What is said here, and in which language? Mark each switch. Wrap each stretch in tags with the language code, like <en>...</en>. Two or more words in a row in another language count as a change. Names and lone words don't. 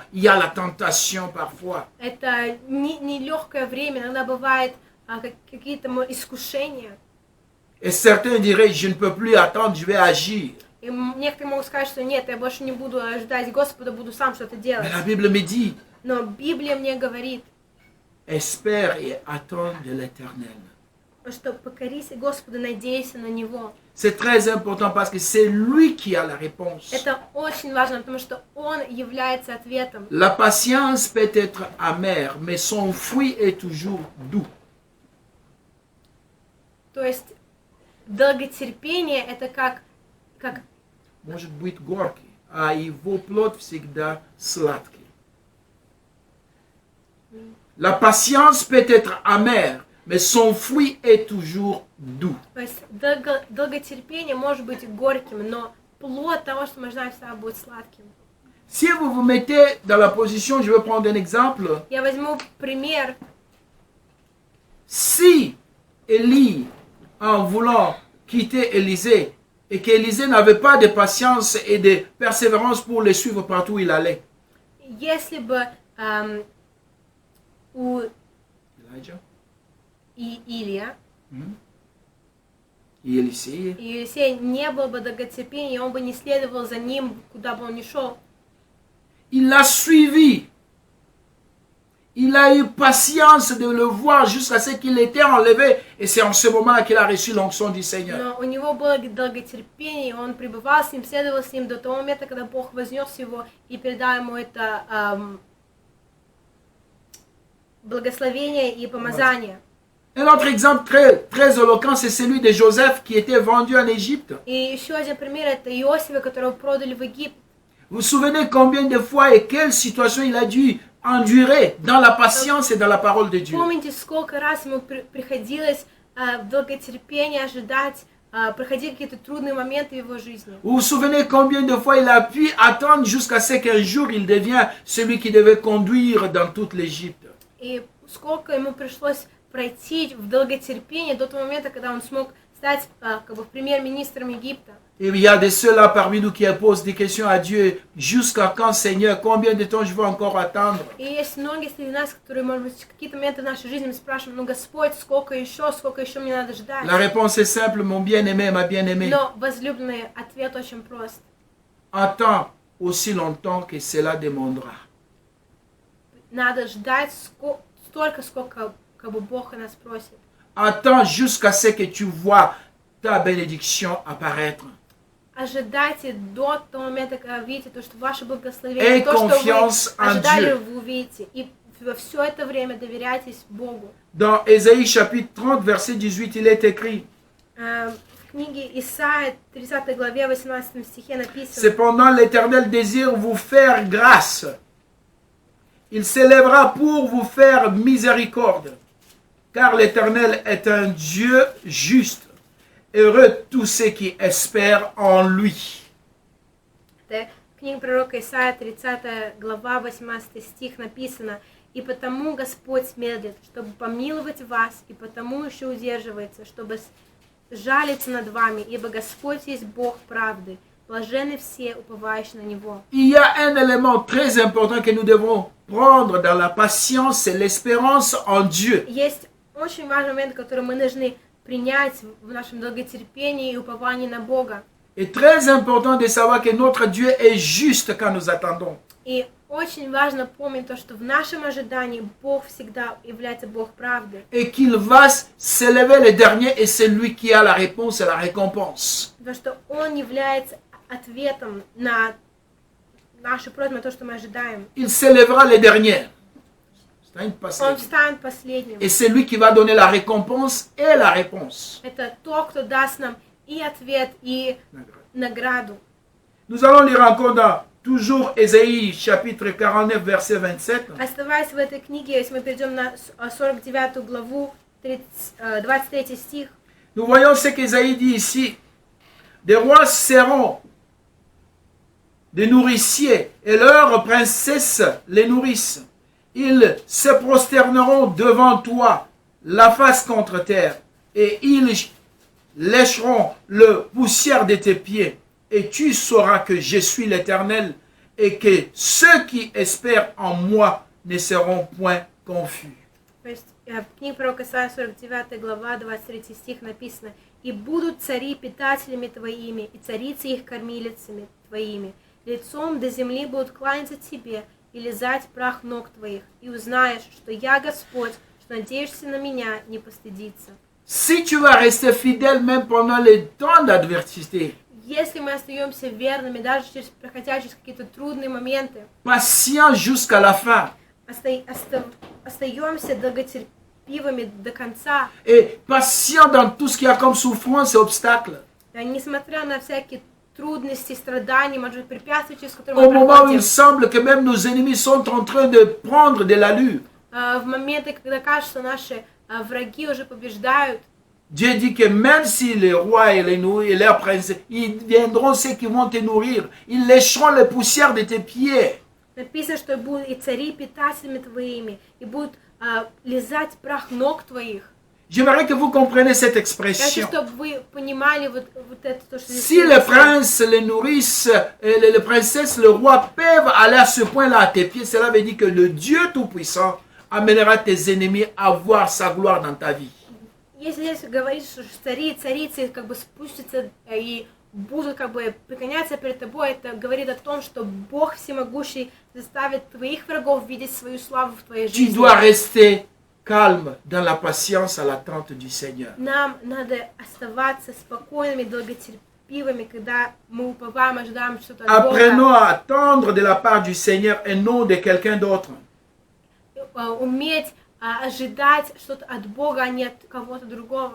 <fr>Il y a la tentation parfois.</fr> <ru>это не легкое время, иногда бывает какие-то искушения.</ru> <fr>Et certains diraient, je ne peux plus attendre, je vais agir.</fr> <ru>И некоторые могут сказать, что нет, я больше не буду ждать Господа, буду сам что-то делать.</ru> <fr>Mais la Bible me dit,</fr> <ru>Но Библия мне говорит,</ru> <fr>espère et attends de l'Éternel.</fr> <ru>что покорись Господу, надейся на Него.</ru> <fr>C'est très important parce que c'est lui qui a la réponse.</fr> <ru>Это очень важно, потому что Он является ответом.</ru> <fr>La patience peut être amère, mais son fruit est toujours doux.</fr> <ru>То есть долготерпение это как Может быть горький, а его плод всегда сладкий.</ru> <fr>La patience peut être amère, mais son fruit est toujours doux.</fr> <ru>То есть долготерпение может быть горьким, но плод того, что мы ждаем, всегда будет сладким.</ru> <fr>Si vous vous mettez dans la position, je vais prendre un exemple.</fr> <ru>Я возьму пример.</ru> <fr>Si Élie, en voulant quitter Élisée, et qu'Élisée n'avait pas de patience et de persévérance pour le suivre partout où il allait.</fr> <ru>Если бы у Elijah, Илия</ru> <fr>et Élisée,</fr> <ru>и Елисея не было бы долготерпения, и он бы не следовал за ним, куда бы он ни шел.</ru> <fr>il l'a suivi. Il a eu patience de le voir jusqu'à ce qu'il était enlevé. Et c'est en ce moment qu'il a reçu l'onction du Seigneur.</fr> <ru>Но у него было долготерпение, он пребывал с ним, следовал с ним до того момента, когда Бог вознес его и передал ему это благословение и помазание.</ru> <fr>Un autre exemple très éloquent, c'est celui de Joseph qui était vendu en Égypte.</fr> <ru>И еще один пример, это Иосифа, которого продали в Египет.</ru> <fr>Vous vous souvenez combien de fois et quelle situation il a dû endurer dans la patience et dans la parole de Dieu.</fr> <ru>Помните, сколько раз ему приходилось в долготерпении ожидать, проходить какие-то трудные моменты в его жизни.</ru> <fr>Vous vous souvenez combien de fois il a pu attendre jusqu'à ce qu'un jour il devienne celui qui devait conduire dans toute l'Égypte.</fr> <ru>И сколько ему пришлось пройти в долготерпении до того момента, когда он смог стать как бы премьер-министром Египта.</ru> <fr>Et il y a de ceux-là parmi nous qui posent des questions à Dieu. Jusqu'à quand, Seigneur? Combien de temps je vais encore attendre?</fr> <ru>И есть многие среди нас, которые, может быть, в какие-то моменты нашей жизни мы спрашиваем: ну, Господь, сколько еще мне надо ждать?</ru> <fr>La réponse est simple, mon bien-aimé, ma bien-aimée.</fr> <ru>Но, возлюбленный, ответ очень прост.</ru> <fr>Attends aussi longtemps que cela demandera.</fr> <ru>Надо ждать столько, сколько как бы Бог нас просит.</ru> <fr>Attends jusqu'à ce que tu vois ta bénédiction apparaître.</fr> <ru>Ожидайте до того момента, когда видите то, что ваше благословение, то, что вы ожидали, вы увидите. И во все это время доверяйтесь Богу.</ru> <fr>Dans Ésaïe chapitre 30, verset 18, il est écrit.</fr> <ru>В книге Исаия, 30 главе, 18 стихе написано.</ru> <fr>Cependant, l'Éternel désire vous faire grâce. Il s'élèvera pour vous faire miséricorde. Car l'Éternel est un Dieu juste. Heureux tous ceux qui espèrent en lui.</fr> <ru>Это книга пророка Исаия, 30 глава, 18 стих написано. И потому Господь медлит, чтобы помиловать вас, и потому еще удерживается, чтобы жалиться над вами, ибо Господь есть Бог правды. Блаженны все, уповающие на Него.</ru> <fr>Il y a un élément très important que nous devons prendre dans la patience, c'est l'espérance en Dieu.</fr> <ru>Есть очень важный момент, который мы должны принять в нашем долготерпении и уповании на Бога.</ru> <fr>Et très important de savoir que notre Dieu est juste quand nous attendons.</fr> <ru>И очень важно помнить то, что в нашем ожидании Бог всегда является Бог правды.</ru> <fr>Et qu'il va s'élever le dernier et c'est lui qui a la réponse et la récompense.</fr> <ru>Потому что Он является ответом на наши просьбы, на то, что мы ожидаем.</ru> <fr>Il s'élèvera le dernier.</fr> <ru>Он встанет последним.</ru> <fr>Et c'est lui qui va donner la récompense et la réponse.</fr> <ru>Это тот, кто даст нам и ответ, и награду.</ru> <fr>Nous allons lire encore dans toujours Ésaïe chapitre 49 verset 27.</fr> <ru>Оставаясь в этой книге, если мы перейдем на 49 главу, 23 стих.</ru> <fr>Nous voyons ce qu'Ésaïe dit ici. Des rois seront des nourriciers et leurs princesses les nourrissent. Ils se prosterneront devant toi, la face contre terre, et ils lécheront le poussière de tes pieds. Et tu sauras que je suis l'Éternel, et que ceux qui espèrent en moi ne seront point confus.</fr> <ru>То есть в книге пророка Исаия, 49 глава, 23 стих написано: «И будут цари питателями твоими, и царицы их кормилицами твоими. Лицом до земли будут кланяться тебе, и лизать прах ног твоих, и узнаешь, что я Господь, что надеешься на меня, не постыдиться».</ru> <fr>Si tu vas rester fidèle même pendant les temps d'adversité,</fr> <ru>Если мы остаемся верными, даже проходя через какие-то трудные моменты,</ru> <fr>patient jusqu'à la fin,</fr> <ru>остаемся долготерпивыми до конца,</ru> <fr>et patient dans tout ce qu'il y a comme souffrance et obstacles,</fr> <ru>несмотря на всякие трудности, страдания, может быть, препятствия, через которые</ru> <fr>au</fr> <ru>мы</ru> <fr>moment où</fr> <ru>проходим,</ru> <fr>il semble que même nos ennemis sont en train de prendre de l'allure,</fr> <ru>в моменты, когда кажется, что наши враги уже побеждают,</ru> <fr>Dieu dit que même si les rois et leurs princes, ils viendront ceux qui vont te nourrir, ils lécheront les poussières de tes pieds.</fr> <ru>написано, что будут и цари питателями твоими, и будут лизать прах ног твоих.</ru> <fr>J'aimerais que vous compreniez cette</fr> <ru>Я хочу,</ru> <fr>expression.</fr> <ru>чтобы вы понимали вот это, то, что...</ru> <fr>Si les princes, les nourrices, les princesses, le roi peuvent aller à ce point-là à tes pieds, cela veut dire que le Dieu Tout-Puissant amènera tes ennemis à voir sa gloire dans ta vie.</fr> <ru>Если здесь говорится, что цари и царицы как бы спустятся и будут как бы преклоняться перед тобой, это говорит о том, что Бог Всемогущий заставит твоих врагов видеть свою славу в твоей</ru> <fr>Tu</fr> <ru>жизни.</ru> <fr>dois rester calme dans la patience à l'attente du Seigneur.</fr> <ru>Нам надо оставаться спокойными, долготерпивыми, когда мы уповаем, ожидаем что-то от</ru> <fr>Apprenons</fr> <ru>Бога.</ru> <fr>à attendre de la part du Seigneur et non de quelqu'un d'autre.</fr> <ru>Уметь ожидать что-то от Бога, а не от кого-то другого.</ru>